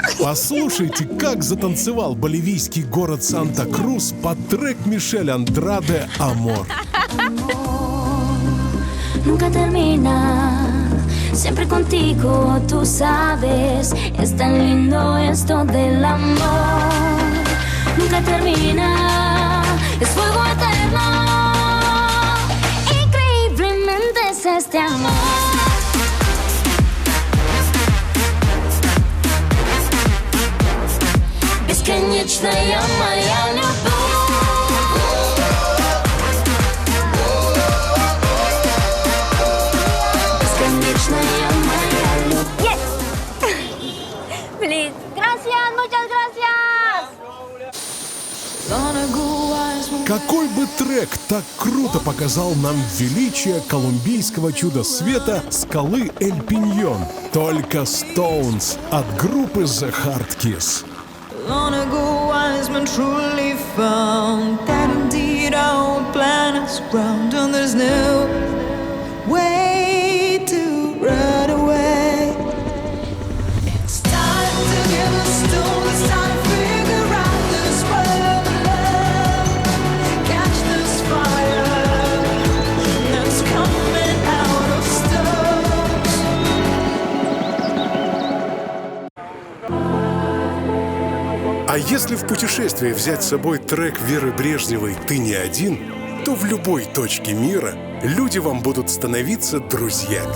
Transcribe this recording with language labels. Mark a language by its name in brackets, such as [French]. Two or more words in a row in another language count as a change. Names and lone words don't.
[Russian] Послушайте, как затанцевал боливийский город Санта-Крус под трек Мишель Андраде «Амор». [Spanish] Nunca termina, siempre contigo, tú sabes, es tan lindo esto del amor. Nunca termina, es fuego eterno, increíblemente es este amor. [Russian] Бесконечная моя любовь. [Spanish] Please. Gracias, muchas gracias. [Russian] Какой бы трек так круто показал нам величие колумбийского чуда света скалы Эль Пиньон? Только Stones от группы The Hard Kiss. [English] Long ago, wise men truly found that indeed our old planet's round, and there's no way to run away. It's time to give a stone, it's time to figure out this world of love. Catch this fire that's coming out of stones. [Russian] А если в путешествии взять с собой трек Веры Брежневой «Ты не один», то в любой точке мира люди вам будут становиться друзьями.